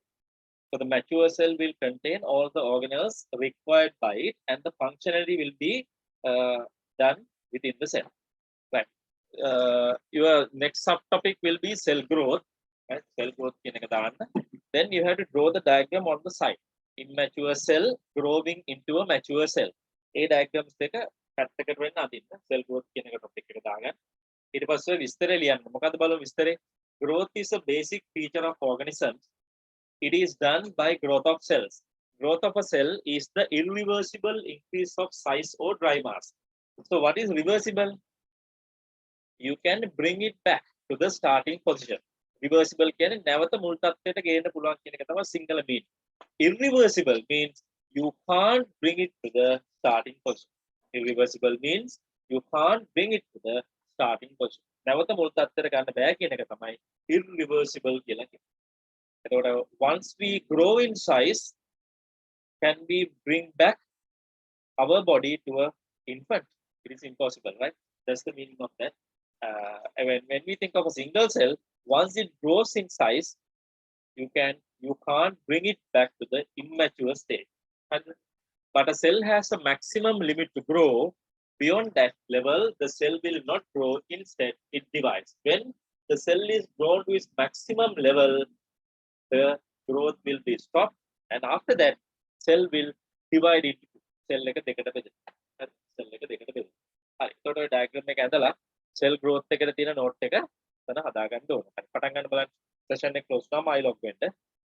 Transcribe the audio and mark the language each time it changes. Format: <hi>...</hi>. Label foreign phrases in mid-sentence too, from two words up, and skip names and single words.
<en>So the mature cell will contain all the organelles required by it, and the functionality will be done within the cell, right? Your next subtopic will be cell growth, right? Cell growth. Then you have to draw the diagram on the side. Immature cell growing into a mature cell. A diagrams</en> <si>දෙක පැත්තකට වෙන්න අදින්න.</si> <en>Cell growth</en> <si>කියන එක topic එක දාගන්න. ඊට පස්සේ විස්තරය ලියන්න. මොකද්ද බලමු විස්තරේ?</si> <en>Growth is a basic feature of organisms. It is done by growth of cells. Growth of a cell is the irreversible increase of size or dry mass. So what is reversible? You can bring it back to the starting position.</en> <si>Reversible කියන්නේ නැවත මුල් තත්ත්වයට ගේන්න පුළුවන් කියන එක තමයි සිංහල meaning.</si> <en>Irreversible means you can't bring it to the starting position. Irreversible means you can't bring it to the starting position.</en> <si>නැවත මුල් තත්ත්වයට ගන්න බෑ කියන එක තමයි irreversible කියලා කියන්නේ.</si> <en>Once we grow in size, can we bring back our body to an infant? It is impossible, right? That's the meaning of that. When we think of a single cell, once it grows in size, you can't bring it back to the immature state. But a cell has a maximum limit to grow. Beyond that level, the cell will not grow. Instead, it divides. When the cell is grown to its maximum level, the growth will be stopped, and after that, cell will divide into cell</en> <si>එක දෙකට බෙදෙනවා. හරි, cell එක දෙකට බෙදෙනවා. හරි, ඒකට ඔය diagram එක ඇඳලා</si> <en>cell growth</en> <si>එකට තියෙන note එක තන හදා ගන්න ඕන. හරි, පටන් ගන්න බලන්න. session එක close කරාම</si> <en>I log</en> <si>වෙන්න.</si>